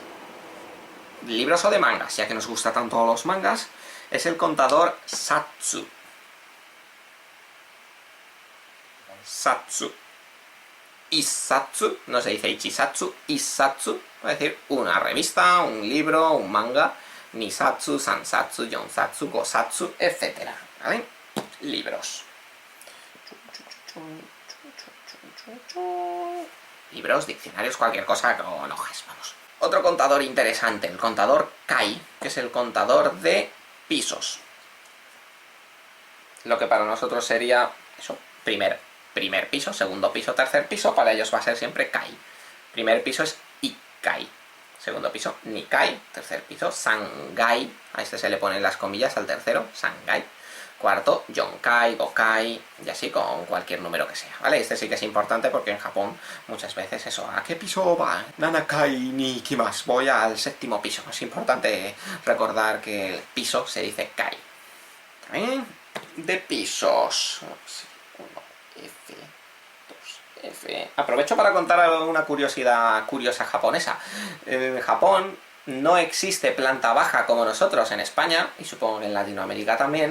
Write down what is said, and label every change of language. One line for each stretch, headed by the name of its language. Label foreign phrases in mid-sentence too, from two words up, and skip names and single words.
Spanish: Libros o de mangas, ya que nos gusta tanto los mangas. Es el contador satsu. Satsu. Isatsu, no se dice ichisatsu, isatsu, es decir, una revista, un libro, un manga,
Japanese: nisatsu, sansatsu, yonsatsu, gosatsu,
Spanish: etc. ¿Vale? Libros. Libros, diccionarios, cualquier cosa que enojes, vamos. Otro contador interesante, el contador kai, que es el contador de pisos. Lo que para nosotros sería, eso, primer piso, segundo piso, tercer piso, para ellos va a ser siempre kai. Primer piso es ikai, segundo piso nikai, tercer piso sangai, a este se le ponen las comillas al tercero, sangai. Cuarto,
Japanese: yonkai, gokai,
Spanish: y así con cualquier número que sea, ¿vale? Este sí que es importante porque en Japón muchas veces eso, ¿a qué piso va?
Japanese: Nanakai ni kimasu,
Spanish: voy al séptimo piso. Es importante recordar que el piso se dice kai. ¿También? De pisos. F, 2, F. Aprovecho para contar una curiosidad curiosa japonesa. En Japón no existe planta baja como nosotros en España, y supongo que en Latinoamérica también.